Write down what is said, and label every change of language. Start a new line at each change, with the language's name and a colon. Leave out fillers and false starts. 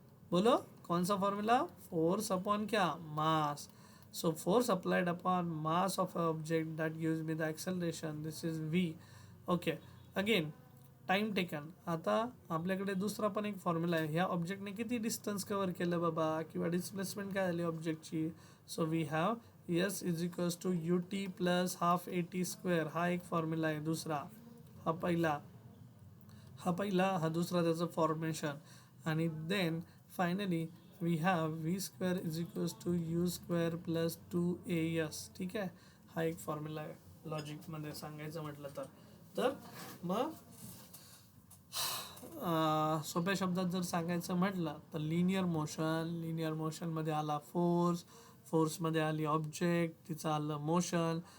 Hindi: बोलो कौन सा फॉर्मूला, फोर्स अपॉन क्या, मास.
English: So force applied upon mass of an object that gives me the acceleration. This is v. Okay. Again, time taken.
Marathi: आता आपल्याकडे दुसरा पण एक फॉर्म्युला आहे. ह्या ऑब्जेक्टने किती डिस्टन्स कव्हर केलं बाबा, किंवा डिस्प्लेसमेंट काय झाली ऑब्जेक्टची.
English: So we have S is equals to U T plus half A T square.
Marathi: हा एक फॉर्म्युला आहे दुसरा. हा पहिला, हा दुसरा त्याचं फॉर्मेशन.
English: आणि then finally we have V square is equals to U square plus 2as. ठीक आहे.
Marathi: हा एक फॉर्म्युला आहे लॉजिकमध्ये सांगायचं म्हटलं तर मग सोप्या शब्दात जर सांगायचं म्हटलं तर लिनियर मोशनमध्ये आला फोर्समध्ये आली ऑब्जेक्ट, तिचं आलं मोशन.